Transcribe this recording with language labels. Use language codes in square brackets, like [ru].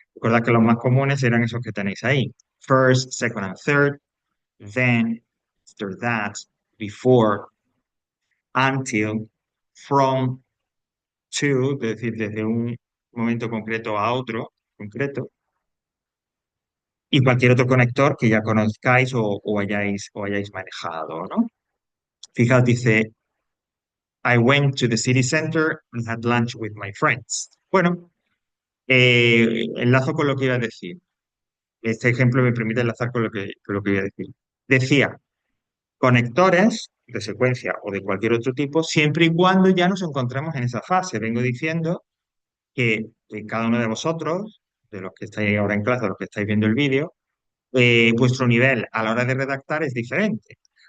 [es] Recordad que los más comunes eran esos que tenéis ahí. [en] First, second and third, then, after that, before, until, from, to, [es] es decir, desde un momento concreto a otro concreto, y cualquier otro conector que ya conozcáis o hayáis manejado, ¿no? Fijaos, dice, [en] I went to the city center and had lunch with my friends. [es] Bueno, enlazo con lo que iba a decir. Este ejemplo me permite enlazar con lo que iba a decir. Decía, conectores de secuencia o de cualquier otro tipo, siempre y cuando ya nos encontremos en esa fase. Vengo diciendo que cada uno de vosotros, de los que estáis ahora en clase, de los que estáis viendo el vídeo, vuestro nivel a la hora de redactar es diferente.